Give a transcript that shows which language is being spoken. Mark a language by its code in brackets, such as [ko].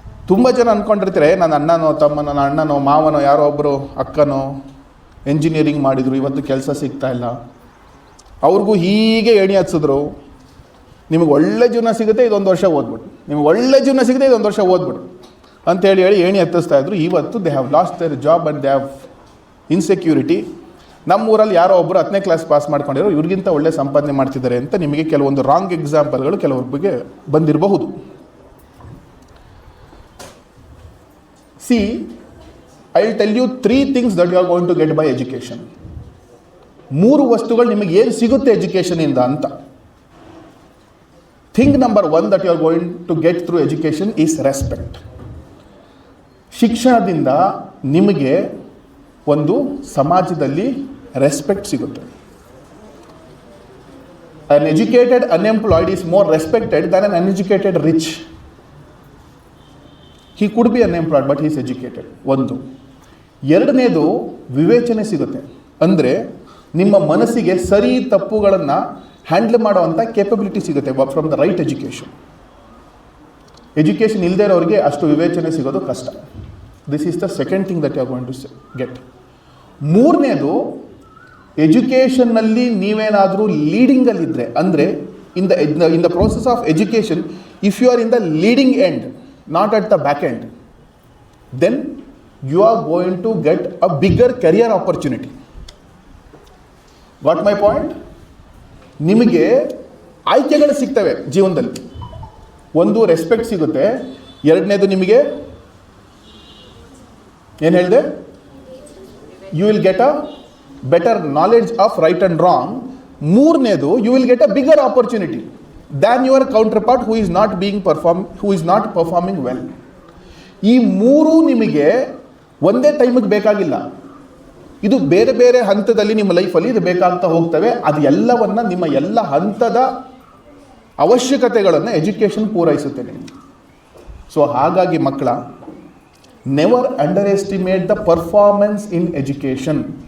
[kn] ತುಂಬ ಜನ ಅಂದ್ಕೊಂಡಿರ್ತಾರೆ, ನನ್ನ ಅಣ್ಣನೋ ತಮ್ಮನೋ, ನನ್ನ ಅಣ್ಣನೋ ಮಾವನೋ ಯಾರೋ ಒಬ್ಬರು ಅಕ್ಕನೋ ಎಂಜಿನಿಯರಿಂಗ್ ಮಾಡಿದರು, ಇವತ್ತು ಕೆಲಸ ಸಿಗ್ತಾ ಇಲ್ಲ, ಅವ್ರಿಗೂ ಹೀಗೆ ಎಣಿ ಹಚ್ಚಿದ್ರು, ನಿಮಗೆ ಒಳ್ಳೆ ಜೀವನ ಸಿಗುತ್ತೆ ಇದೊಂದು ವರ್ಷ ಓದ್ಬಿಡು, ನಿಮಗೆ ಒಳ್ಳೆ ಜೀವನ ಸಿಗುತ್ತೆ ಇದೊಂದು ವರ್ಷ ಓದ್ಬಿಡು ಅಂತೇಳಿ ಏಣಿ ಹತ್ತಿಸ್ತಾ ಇದ್ರು. ಇವತ್ತು [en] They have lost their job and they have insecurity. [kn] ನಮ್ಮೂರಲ್ಲಿ ಯಾರೋ ಒಬ್ಬರು 10ನೇ ಕ್ಲಾಸ್ ಪಾಸ್ ಮಾಡ್ಕೊಂಡಿರೋ ಇವ್ರಿಗಿಂತ ಒಳ್ಳೆ ಸಂಪಾದನೆ ಮಾಡ್ತಿದ್ದಾರೆ ಅಂತ ನಿಮಗೆ ಕೆಲವೊಂದು ರಾಂಗ್ ಎಕ್ಸಾಂಪಲ್ಗಳು ಕೆಲವೊಬ್ಬರಿಗೆ ಬಂದಿರಬಹುದು. [en] See, I will tell you 3 things that you are going to get by education. [kn] 3 ವಸ್ತುಗಳು ನಿಮಗೆ ಏನು ಸಿಗುತ್ತೆ ಎಜುಕೇಷನಿಂದ ಅಂತ. [en] Thing number 1 that you are going to get through education is respect. [kn] ಶಿಕ್ಷಣದಿಂದ ನಿಮಗೆ ಒಂದು ಸಮಾಜದಲ್ಲಿ ರೆಸ್ಪೆಕ್ಟ್ ಸಿಗುತ್ತೆ. [en] An educated unemployed is more respected than an uneducated rich. He could be unemployed but he is educated. [kn] 1. ಎರಡನೇದು ವಿವೇಚನೆ ಸಿಗುತ್ತೆ. ಅಂದರೆ ನಿಮ್ಮ ಮನಸ್ಸಿಗೆ ಸರಿ ತಪ್ಪುಗಳನ್ನು ಹ್ಯಾಂಡಲ್ ಮಾಡುವಂಥ ಕೇಪಬಿಲಿಟಿ ಸಿಗುತ್ತೆ [en] From the right education. [kn] Education ಇಲ್ಲದೇ ಇರೋರಿಗೆ ಅಷ್ಟು ವಿವೇಚನೆ ಸಿಗೋದು ಕಷ್ಟ. [en] This is the second thing that you are going to get. [kn] 3ನೇದು ಎಜುಕೇಷನ್ನಲ್ಲಿ ನೀವೇನಾದರೂ ಲೀಡಿಂಗಲ್ಲಿದ್ದರೆ, ಅಂದರೆ [en] In the process of education if you are in the leading end, not at the back end, then you are going to get a bigger career opportunity. Got my point? [kn] ನಿಮಗೆ ಆಯ್ಕೆಗಳು ಸಿಗ್ತವೆ ಜೀವನದಲ್ಲಿ. 1 respect ಸಿಗುತ್ತೆ, 2ನೇದು ನಿಮಗೆ ಏನು ಹೇಳಿದೆ, [en] You will get a better knowledge of right and wrong. [kn] 3ನೇದು [en] You will get a bigger opportunity than your counterpart who is not performing well. [kn] ಈ 3 ನಿಮಗೆ ಒಂದೇ ಟೈಮಿಗೆ ಬೇಕಾಗಿಲ್ಲ. ಇದು ಬೇರೆ ಬೇರೆ ಹಂತದಲ್ಲಿ ನಿಮ್ಮ ಲೈಫಲ್ಲಿ ಇದು ಬೇಕಾಗ್ತಾ ಹೋಗ್ತವೆ. ಅದು ಎಲ್ಲವನ್ನು ನಿಮ್ಮ ಎಲ್ಲ ಹಂತದ ಅವಶ್ಯಕತೆಗಳನ್ನು ಎಜುಕೇಷನ್ ಪೂರೈಸುತ್ತೆ ನಿಮಗೆ. [en] so [kn] ಹಾಗಾಗಿ ಮಕ್ಕಳ, [en] Never underestimate the performance in education.